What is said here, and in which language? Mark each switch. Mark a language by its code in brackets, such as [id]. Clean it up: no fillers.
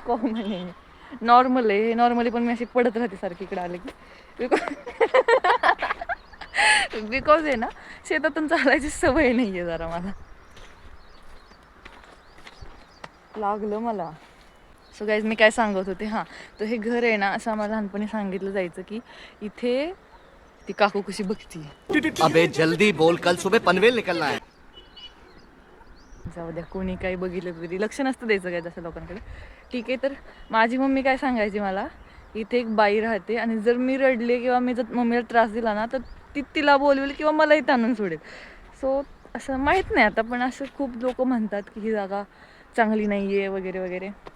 [mr] Common आहे, normal आहे. Normally पण मी अशी पडत राहते सारखी इकडे आले की बिकॉज आहे ना शेतातून चालायची सवय नाही आहे जरा मला. लागलं मला. सो गाईज मी काय सांगत होते, हां तर हे घर आहे ना असं आम्हाला लहानपणी सांगितलं जायचं की इथे ती काकू कशी बघती. [hi] अबे जल्दी बोल, कल सुबह पनवेल निकलना है. [mr] जाऊ द्या कोणी काही बघितलं तरी लक्ष नसतं द्यायचं काय तसं लोकांकडे. ठीक आहे. तर माझी मम्मी काय सांगायची मला, इथे एक बाई राहते आणि जर मी रडले किंवा मी जर मम्मीला त्रास दिला ना तर ती तिला बोलवेल किंवा मलाही ताणून सोडेल. सो असं माहीत नाही आता पण असं खूप लोक म्हणतात की ही जागा चांगली नाही आहे वगैरे वगैरे.